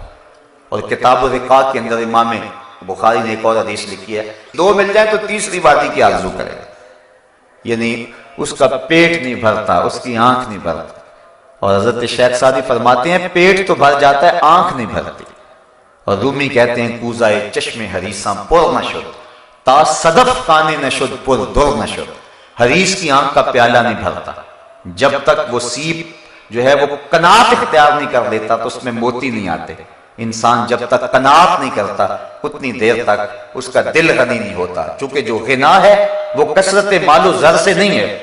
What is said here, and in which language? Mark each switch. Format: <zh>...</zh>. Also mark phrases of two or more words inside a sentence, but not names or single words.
<ur>اور کتاب الرقاق کے اندر امام بخاری نے ایک اور حدیث لکھی ہے، دو مل جائے تو تیسری وادی کی آرزو کرے گا. یعنی اس کا پیٹ نہیں بھرتا، اس کی آنکھ نہیں بھرتا. اور حضرت شیخ سعدی فرماتے ہیں پیٹ تو بھر جاتا ہے، آنکھ نہیں بھرتی. اور رومی کہتے ہیں</ur> <fa>کوزائے چشم حریصاں پر نہ شد، تا صدف کانے نہ شد پر در نہ شد.</fa> <ur>حریص کی آنکھ کا پیالہ نہیں بھرتا جب تک وہ سیپ جو ہے وہ قناعت اختیار نہیں کر لیتا تو اس میں موتی نہیں آتے. انسان جب تک قناعت نہیں کرتا اتنی دیر تک اس کا دل غنی نہیں ہوتا، چونکہ جو غنا ہے وہ کثرت مال و زر سے نہیں ہے.</ur>